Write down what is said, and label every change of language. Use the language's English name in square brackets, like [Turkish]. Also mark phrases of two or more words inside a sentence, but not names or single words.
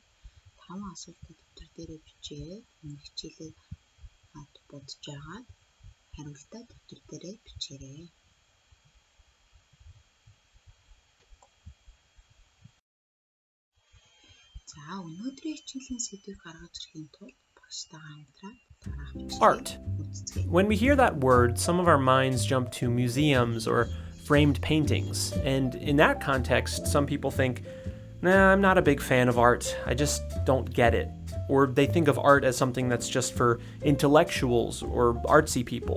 [Mongolian] 5 асуултыг дэвтэр дээрээ бичээд өмнөх хичээлээ бодож байгаад хариултаа дэвтэр дээрээ бичээрэй. За өнөөдрийн хичээлийн сэдвийг гаргаж ирэхийн тулд багштайгаа хамтраад дараах [English] Art. When we hear that word, some of our minds jump to museums or framed paintings. And in that context, some people think, nah, I'm not a big fan of art. I just don't get it. Or they think of art as something that's just for intellectuals or artsy people.